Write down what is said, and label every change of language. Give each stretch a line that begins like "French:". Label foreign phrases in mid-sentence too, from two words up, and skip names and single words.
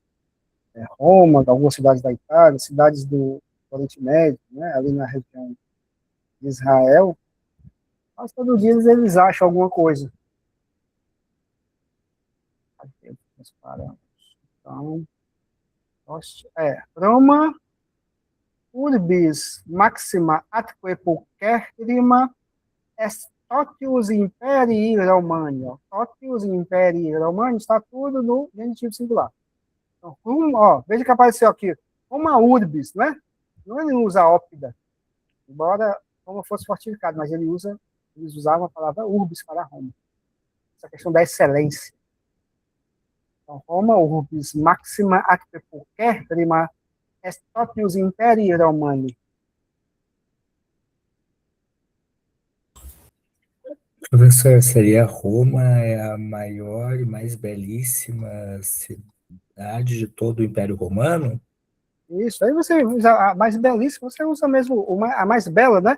Portuguese: Roma, algumas cidades da Itália, cidades do Oriente Médio, né, ali na região de Israel, mas todos os dias eles acham alguma coisa. Aqui nós paramos. Então, Roma,
Latin: urbis maxima atque pulcherrima est totius imperii Romani. Totius imperii Romani
Portuguese: está tudo no genitivo singular. Então, veja que apareceu aqui. Roma urbis, né? Não ele usa ópida, embora Roma fosse fortificado, mas eles usavam a palavra urbis para Roma. Essa questão da excelência.
Latin: Então, Roma urbis maxima atque pulcherrima est totius imperii Romani.
Portuguese: Professor, seria Roma é a maior e mais belíssima cidade de todo o Império Romano? Isso, aí você usa a mais belíssima, você usa mesmo a mais bela, né?